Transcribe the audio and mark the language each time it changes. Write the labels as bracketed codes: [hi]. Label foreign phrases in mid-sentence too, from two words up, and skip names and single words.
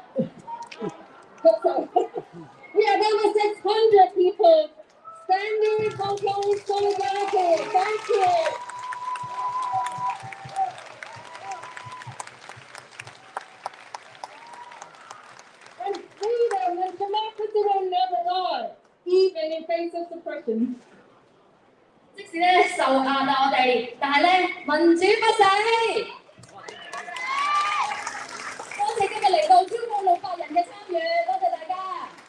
[en] We have over 600 people standing in Hong Kong solidarity. Thank you. And freedom and democracy will never die, even in face of suppression. [yue] 即使咧受壓啦，我哋，但係咧民主不死。多謝今日嚟到超過600人嘅參與，多謝大家。